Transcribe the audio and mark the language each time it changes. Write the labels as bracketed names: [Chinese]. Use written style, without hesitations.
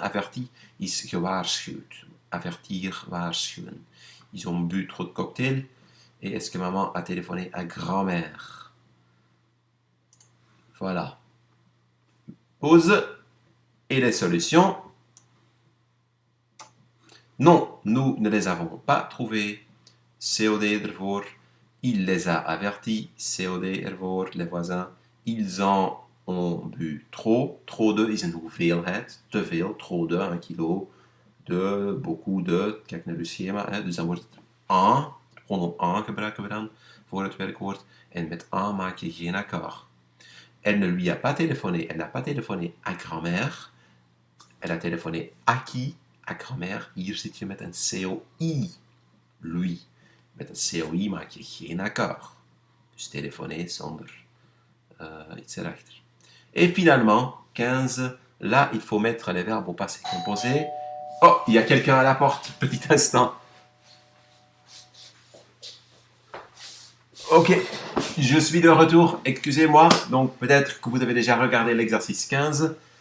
[Dutch] Averti is gewaarschuwd. Avertir, waarschuwen. [French] Ils ont bu trop de cocktails. Et est-ce que maman a téléphoné à grand-mère? Voilà. Pause. Et les solutions. Non, nous ne les avons pas trouvés. [Dutch] COD ervoor. [French] Il les a avertis. COD ervoor. Les voisins. Ils en ont bu trop. [Dutch] Trop de is een hoeveelheid. Te veel. Trop de, 1 kilo. De, beaucoup de. Kijk naar uw schema. Hè. Dus dan wordt het en. Het pronom en gebruiken we dan voor het werkwoord. En met en maak je geen accord. [French] Elle ne lui a pas téléphoné. Elle n'a pas téléphoné à grand-mère. Elle a téléphoné à qui? À grand-mère. [Dutch] Hier zit je met een COI. [French] Lui. [Dutch] Met een COI maak je geen accord. Dus téléphoner zonder iets erachter. [French] Et finalement, 15. Là, il faut mettre les verbes au passé composé. Oh, il y a quelqu'un à la porte. Petit instant. Ok, je suis de retour. Excusez-moi. Donc, peut-être que vous avez déjà regardé l'exercice 15.